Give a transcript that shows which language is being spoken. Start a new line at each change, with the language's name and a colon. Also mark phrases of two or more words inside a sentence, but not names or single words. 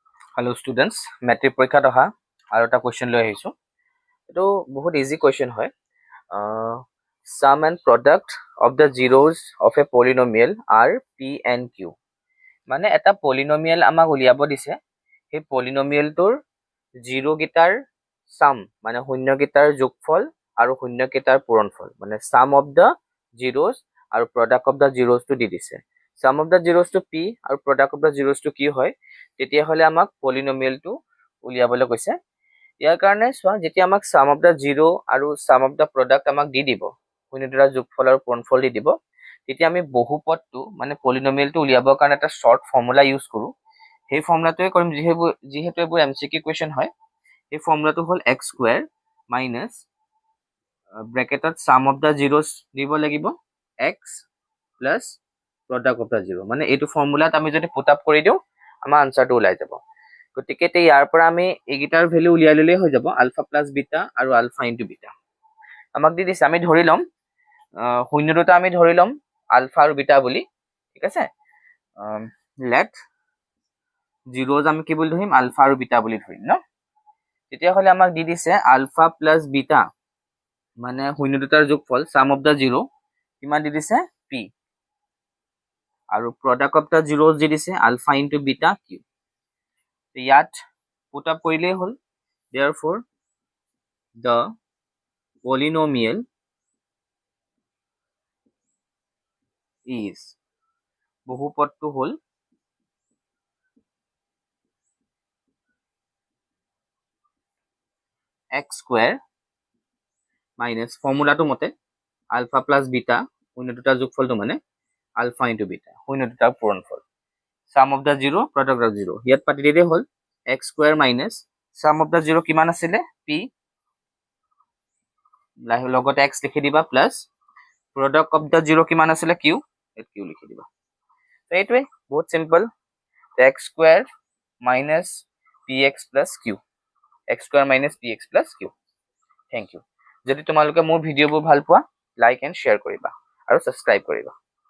English: Hello students,
Assamese: metric পৰীক্ষাত অহা আৰু এটা কোৱেশ্চন লৈ আহিছো। এটো বহুত
English: easy question
Assamese: হয়। Sum and product of the zeros of a polynomial are p and q. মানে এটা পলিনোমিয়েল আমাক উলিয়াব দিছে। সেই পলিনোমিয়েলটোৰ জিৰো গিটাৰ সাম মানে শূন্য গিটাৰ যোগফল আৰু শূন্য গিটাৰ পূৰণফল মানে
English: sum of the zeros
Assamese: আৰু
English: product of the zeros
Assamese: টো দি দিছে।
English: sum of the zeros
Assamese: টো p আৰু
English: product of the zeros
Assamese: টো কি হয় তেতিয়া হলে আমাক পলিনোমিয়েলটো উলিয়াবলৈ কৈছে। ইয়াৰ কাৰণে চোৱা যেতিয়া আমাক
English: sum of the zero
Assamese: আৰু
English: sum of the product
Assamese: আমাক দি দিব শূন্য দুটা যোগফল আৰু পূৰণফল দি দিব তেতিয়া আমি বহুপদটো মানে পলিনোমিয়েলটো উলিয়াবৰ কাৰণে এটা
English: short formula use
Assamese: কৰো। সেই ফৰ্মুলাটোৱে কৰিম যিহেতু এইবোৰ
English: MCQ question
Assamese: হয়। এই ফৰ্মুলাটো হ'ল
English: x square minus
Assamese: ব্ৰেকেটত
English: sum of the zeros
Assamese: দিব লাগিব
English: x plus product of the zero
Assamese: মানে এইটো ফৰ্মুলাত আমি যদি
English: put up
Assamese: কৰি দিও আমাৰ আনসাৰটো ওলাই যাব। গতিকে ইয়াৰ পৰা আমি এইগিটাৰ ভ্যালু উলিয়াই ললেই হৈ যাব
English: alpha plus beta
Assamese: আৰু
English: alpha into beta.
Assamese: আমাক দি দিছে আমি ধৰি লম শূন্য দুটা আমি ধৰি লম আলফা আৰু বিটা বুলি, ঠিক আছে।
English: let zeros
Assamese: আমি কি বুলি ধৰিম আলফা আৰু বিটা বুলি ধৰিম ন। তেতিয়া হলে আমাক দি দিছে
English: alpha plus beta
Assamese: মানে শূন্য দুটাৰ যোগফল
English: sum of the zero
Assamese: কিমান দি দিছে p আৰু
English: product of the zeros
Assamese: দি দিছে
English: alpha into beta
Assamese: q। ইয়াত
English: put up
Assamese: কৰিলেই হ'ল।
English: therefore the polynomial is
Assamese: বহুপদটো হ'ল
English: x square minus
Assamese: ফৰ্মুলাটো মতে
English: alpha plus beta শূন্য
Assamese: দুটা যোগফলটো মানে
English: alpha into beta
Assamese: শূন্য দুটাৰ পূৰণফল
English: sum of the zero product of zero
Assamese: ইয়াত পাতি দিলেই হ'ল
English: x square minus sum of the zero
Assamese: কিমান আছিলে
English: p
Assamese: লগতে x লিখি দিবা
English: plus product of the zero
Assamese: কিমান আছিলে
English: q q
Assamese: লিখি দিবা। তো এইটোৱে বহুত
English: simple x square minus px plus q x square minus px plus q. Thank you.
Assamese: যদি তোমালোকে মোৰ ভিডিঅ'বোৰ ভাল পোৱা
English: like and share
Assamese: কৰিবা আৰু সাবস্ক্ৰাইব কৰিবা।